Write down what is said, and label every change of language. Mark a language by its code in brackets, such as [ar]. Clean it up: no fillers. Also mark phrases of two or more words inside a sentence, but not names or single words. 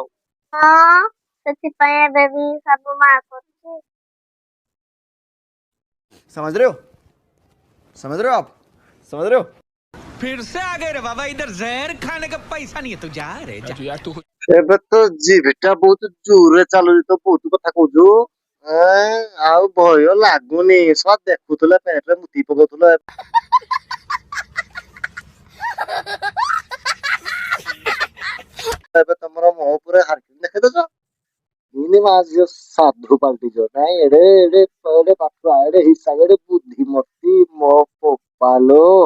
[or] ହଁ ସେଥିପାଇଁ ଏବେ ବି ସବୁ ମା କରୁଛି। [hi] समझ रहे हो आप समझ रहे हो। फिर से आ गए रे बाबा इधर जहर खाने का पैसा नहीं है तू जा रे जा यार तू [or] ଏବେ ତ ଜିଭଟା ବହୁତ ଜୋରରେ ଚାଲୁଛି ତ ବହୁତ କଥା କହୁଛୁ ଆଉ ଭୟ ଲାଗୁନି ସବ ଦେଖୁଥିଲେ ପେଟରେ ମୁତି ପକଉଥିଲେ ଏବେ ତମର ମୋ ଉପରେ ହାର୍କି ଦେଖେଇଦେଛ ଇନି ମା ଝିଅ ସାଧୁ ପାଲଟିଛ ନାଇଁ ଏଡେ ଏଡେ ଏଡେ ପାଠୁଆ ଏଡେ ହିସାବ ଏଡେ ବୁଦ୍ଧିମତୀ ମୋ ବୋପାଲୋ।